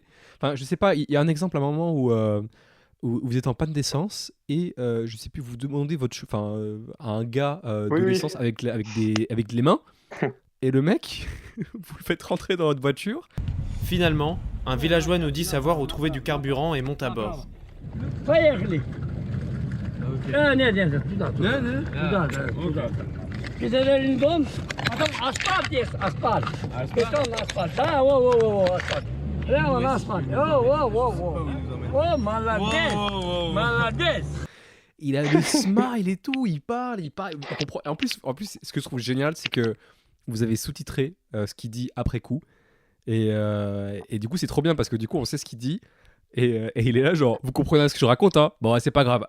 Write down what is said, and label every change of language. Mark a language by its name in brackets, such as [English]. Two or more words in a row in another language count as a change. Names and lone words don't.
[French] Enfin, je sais pas, il y a un exemple à un moment où vous êtes en panne d'essence et je sais plus, vous demandez à un gars Oui, de oui. l'essence avec les mains, et le mec, vous le faites rentrer dans votre voiture. Finalement, un villageois nous dit savoir où trouver du carburant et monte à bord. [Russian] Поехали. Нет, туда. Где один дом, потом асфальт есть, асфальт. Бетон, асфальт. Да, во, асфальт. Прямо на асфальт. Во. О, молодец. [French] Il a le smile et tout, il parle, on comprend. Et en plus, ce que je trouve génial, c'est que vous avez sous-titré ce qu'il dit après coup. Et du coup, c'est trop bien parce que du coup, on sait ce qu'il dit. Et il est là, genre, vous comprenez ce que je raconte, hein? Bon, ouais, c'est pas grave.